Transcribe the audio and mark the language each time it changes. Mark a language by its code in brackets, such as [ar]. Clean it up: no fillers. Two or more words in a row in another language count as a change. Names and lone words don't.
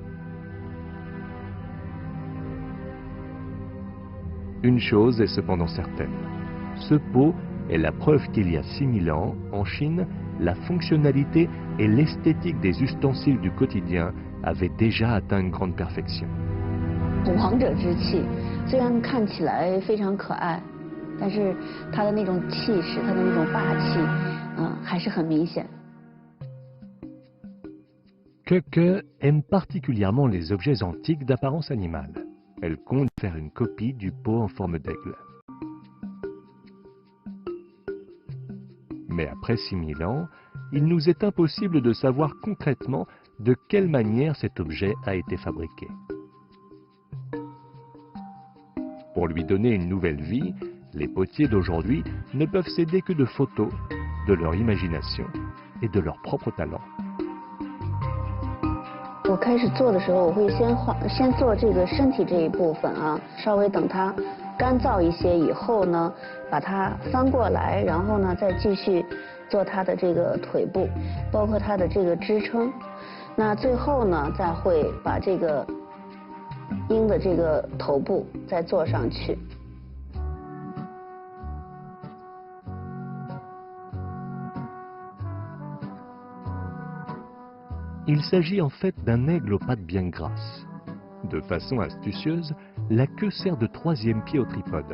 [fr] Une chose est cependant certaine, ce pot est la preuve qu'il y a 6000 ans, en Chine, la fonctionnalité et l'esthétique des ustensiles du quotidien avaient déjà atteint une grande perfection. [zh] 王者之气，虽然看起来非常可爱，但是它的那种气势，它的那种霸气，还是很明显。 [fr] Keke aime particulièrement les objets antiques d'apparence animale. Elle compte faire une copie du pot en forme d'aigle. Mais après 6000 ans, il nous est impossible de savoir concrètement de quelle manière cet objet a été fabriqué. Pour lui donner une nouvelle vie, les potiers d'aujourd'hui ne peuvent s'aider que de photos, de leur imagination et de leur propre talent. [zh] 我开始做的时候，我会先做这个身体这一部分啊，稍微等它干燥一些以后呢，把它翻过来，然后呢再继续做它的这个腿部，包括它的这个支撑。那最后呢，再会把这个鹰的这个头部再做上去。 [fr] Il s'agit en fait d'un aigle aux pattes bien grasses. De façon astucieuse, la queue sert de troisième pied au tripode.